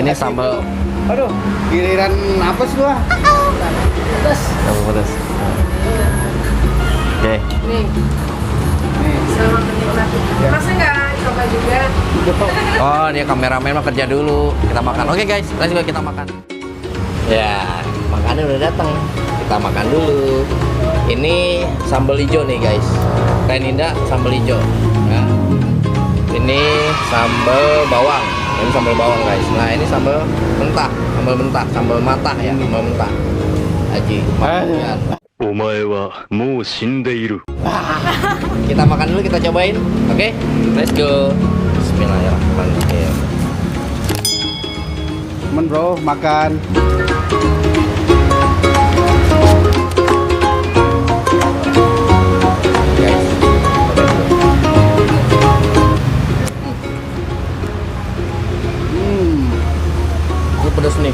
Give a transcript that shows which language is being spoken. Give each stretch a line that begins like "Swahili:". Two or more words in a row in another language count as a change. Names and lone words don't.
Indonesian: ini sambal. Aduh, giliran apa sih gua? Pedas. Sambal pedas. Oke. Nih, Nih. selamat menikmati. Masa nggak coba juga? Oh, dia kameramen mah kerja dulu. Kita makan. Oke guys,
English: let's go
Indonesian: kita makan. Ya, makannya udah datang. Kita makan dulu. Ini sambal hijau nih guys. Teh Ninda sambal hijau. Ya. Ini sambal bawang. Ini sambal bawang guys. Nah, ini sambal mentah, sambal mata ya, sambal mentah. Aji, makan.
Japanese: お前はもう死んでいる。
Indonesian: Kita makan dulu, kita cobain. Oke,
English: let's go.
Arabic: بسم الله الرحمن الرحيم.
Indonesian: Temen bro, makan. Guys, itu pedas nih.